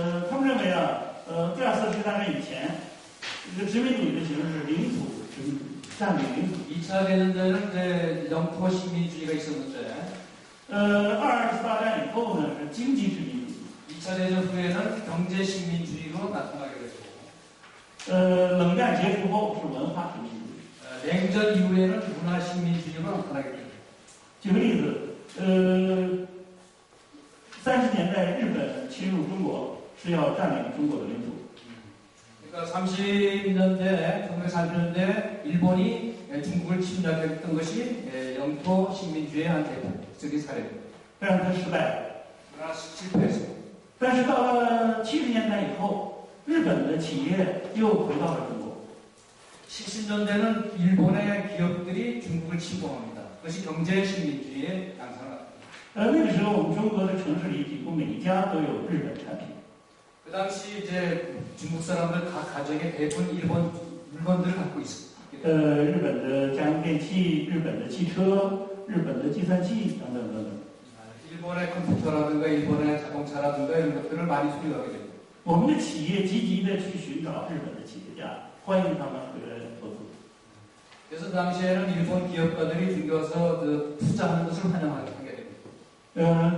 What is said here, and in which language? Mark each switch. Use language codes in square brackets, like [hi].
[zh] 他们认为第二次世界大战以前，这个殖民主义的形式是领土殖民主义，占领领土。 [ko] 2차 대전에는 이제 영토 식민주의가 있었는데, [zh] 二次大战以后呢是经济殖民主义。 [ko] 2차 대전 후에는 경제 식민주의로 나타나게 됐고, [zh] 冷战结束后是文化殖民主义。 [ko] 냉전 이후에는 문화 식민주의로 나타나게 됩니다. [zh] 举个例子，30年代日本侵入中国是要占领中国的领土。 [ko] 그러니까 1930년대 일본이 중국을 침략했던 것이 영토 식민주의의 한 대표적인 사례입니다. [zh] 但是它失败了。 [ko] 그러나 실패했습니다. [zh] 但是到了70年代以后，日本的企业又回到了中国。 [ko] 70년대는 일본의 기업들이 중국을 침공합니다. 그것이 경제 식민주의의 양상입니다. [zh] 那个时候，我们中国的城市里几乎每一家都有日本产品。 [ko] 그 당시 이제 중국 사람들 각 가정에 대부분 일본 물건들을 갖고 있습니다. [zh] 日本的家用电器、日本的汽车、日本的计算器等等等等。 [ko] 일본의 컴퓨터라든가 일본의 자동차라든가 이런 것들을 많이 소유하게 됩니다. [zh] 我们的企业积极的去寻找日本的企业家，欢迎他们回来投资。 [ko] 그래서 당시에는 일본 기업가들이 중국에 와서 투자하는 것을 환영하게 됩니다.